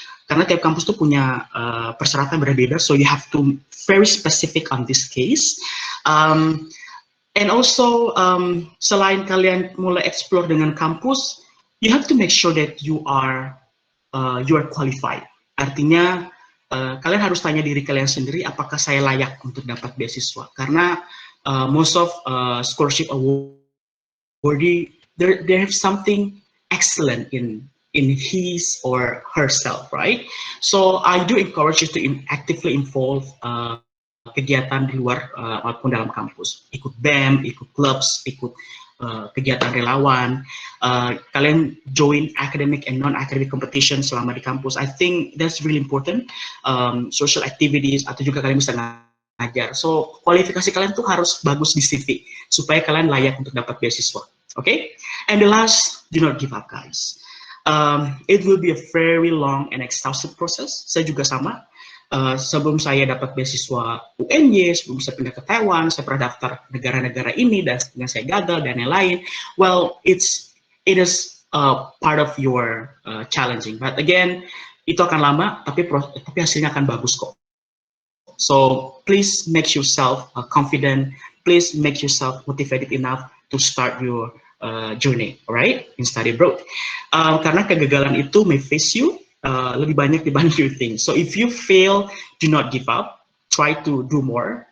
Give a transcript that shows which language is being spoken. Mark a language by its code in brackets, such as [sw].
[id] Karena tiap kampus tuh punya persyaratan berbeda, [en] so you have to very specific on this case. And also, [id] selain kalian mulai explore dengan kampus, [en] you have to make sure that you are qualified. [id] Artinya, kalian harus tanya diri kalian sendiri, apakah saya layak untuk dapat beasiswa? [en] Karena most of scholarship awardee, they have something excellent in his or herself, right? So I do encourage you to actively involve [id] kegiatan di luar maupun dalam kampus, ikut BEM, ikut clubs, ikut kegiatan relawan, kalian join [en] academic and non-academic competition [id] selama di kampus. [en] I think that's really important. Social activities [id] atau juga kalian bisa ngajar. So kualifikasi kalian tuh harus bagus di CV supaya kalian layak untuk dapat beasiswa. [en] Okay? And the last, do not give up, guys. It will be a very long and exhaustive process. [id] Saya juga sama. Sebelum saya dapat beasiswa UNY, sebelum saya pindah ke Taiwan, saya pernah daftar negara-negara ini dan saya gagal dan lain-lain. [en] Well, it is part of your challenging. But again, [id] itu akan lama, tapi hasilnya akan bagus kok. [en] So please make yourself confident. Please make yourself motivated enough to start your journey, alright, in study abroad. [id] Karena kegagalan itu [en] may face you [id] lebih banyak dibanding [en] you think. So if you fail, do not give up. Try to do more.